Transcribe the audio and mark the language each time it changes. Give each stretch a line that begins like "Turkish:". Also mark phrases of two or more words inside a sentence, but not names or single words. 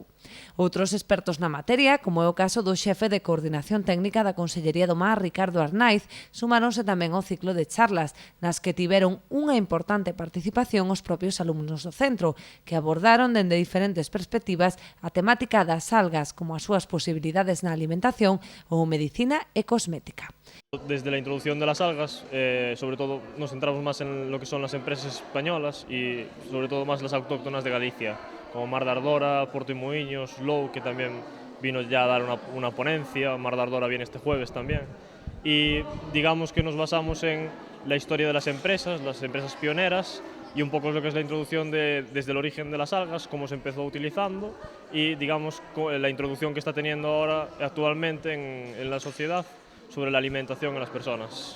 Galician: Outros expertos na materia, como é o caso do xefe de Coordinación Técnica da Consellería do Mar, Ricardo Arnaiz, sumáronse tamén ao ciclo de charlas, nas que tiveron unha importante participación os propios alumnos do centro, que abordaron dende diferentes perspectivas a temática das algas, como as súas posibilidades na alimentación ou medicina e cosmética.
Spanish: Desde la introducción de las algas, sobre todo nos centramos más en lo que son las empresas españolas y sobre todo más las autóctonas de Galicia, como Mar de Ardora, Porto y Moinhos, Lou, que también vino ya a dar una ponencia, Mar de Ardora viene este jueves también. Y digamos que nos basamos en la historia de las empresas pioneras, y un poco lo que es la introducción desde el origen de las algas, cómo se empezó utilizando y digamos la introducción que está teniendo ahora actualmente en la sociedad sobre la alimentación en las personas.